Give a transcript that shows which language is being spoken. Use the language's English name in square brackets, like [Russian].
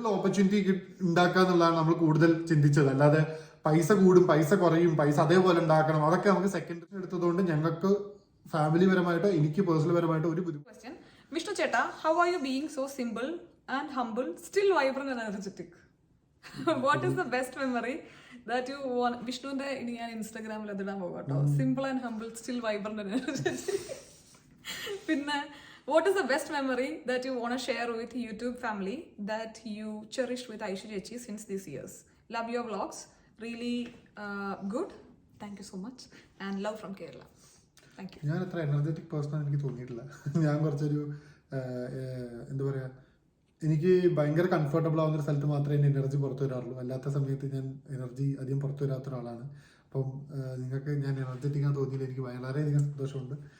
[Malayalam] Opportunity ഉണ്ടാക്കുക എന്നുള്ളതാണ് നമ്മൾ കൂടുതൽ ചിന്തിച്ചത്. അല്ലാതെ പൈസ കൂടും, പൈസ കുറയും, പൈസ അതേപോലെ ഉണ്ടാക്കണം, അതൊക്കെ നമുക്ക് സെക്കൻഡ് എടുത്തതുകൊണ്ട് ഞങ്ങൾക്ക് ഫാമിലി പരമായിട്ടോ എനിക്ക് പേഴ്സണൽ പരമായിട്ടോ ഒരു ക്വസ്റ്റ്യൻ. [English] വിഷ്ണു ചേട്ടാ, how are you being so simple and humble still vibrant and energetic? What is the best memory that you want? [Malayalam] വിഷ്ണുവിന്റെ ഇനി ഞാൻ ഇൻസ്റ്റാഗ്രാമിൽ അതിടാൻ പോകും കേട്ടോ. [English] Simple and humble still vibrant and energetic. പിന്നെ what is the best memory that you want to share with YouTube family that you cherished with Aishu Chechi since these years? Love your vlogs, really good. Thank you so much and love from Kerala. Thank you. [Malayalam] ഞാൻ അത്ര energetic person എനിക്ക് തോന്നിയിട്ടില്ല. ഞാൻ കുറച്ചൊരു എന്താ പറയുക, എനിക്ക് ഭയങ്കര കംഫർട്ടബിൾ ആവുന്ന ഒരു സ്ഥലത്ത് മാത്രമേ എൻ്റെ എനർജി പുറത്തു വരാറുള്ളൂ. അല്ലാത്ത സമയത്ത് ഞാൻ എനർജി അധികം പുറത്തു വരാത്ത ഒരാളാണ്. അപ്പം നിങ്ങൾക്ക് ഞാൻ എനർജറ്റിക് ആണെന്ന് തോന്നിയില്ല, എനിക്ക് വളരെയധികം സന്തോഷമുണ്ട്.